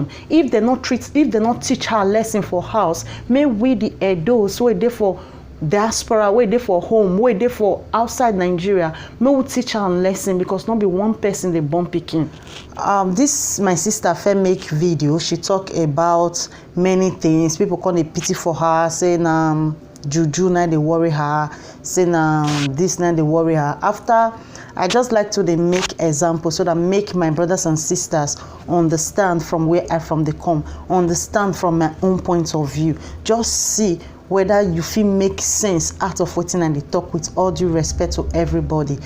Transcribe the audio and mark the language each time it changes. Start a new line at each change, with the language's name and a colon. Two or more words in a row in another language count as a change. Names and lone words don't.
Nigerian Pidgin: If they not teach her a lesson for house, may we the Edos wait there for diaspora, wait there for home, wait there for outside Nigeria, may we teach her a lesson because not be one person they born picking. This my sister fair make video. She talk about many things. People call it pity for her, saying juju na dey worry her, say na this na dey worry her. After I just like to dey make example so that make my brothers and sisters understand from where I from dey come, understand from my own point of view. Just see whether you fit make sense out of wetin I dey talk, with all due respect to everybody.